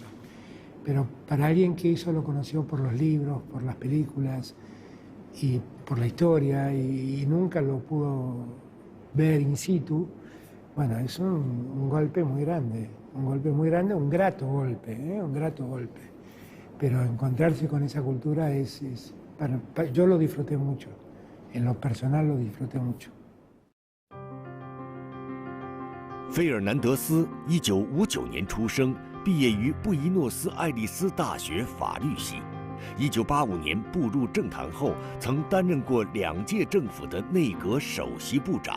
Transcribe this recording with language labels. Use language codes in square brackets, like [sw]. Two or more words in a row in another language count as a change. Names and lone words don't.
[es] Pero para alguien que eso lo conoció por los libros, por las películas y por la historia y nunca lo pudo ver in situ, bueno, es un golpe muy grande, un grato golpe. Pero encontrarse con esa cultura yo lo disfruté mucho, en lo personal lo disfruté mucho. [zh] 费尔南德斯1959年出生，毕业于布宜诺斯艾利斯大学法律系。1985年步入政坛后，曾担任过2届政府的内阁首席部长。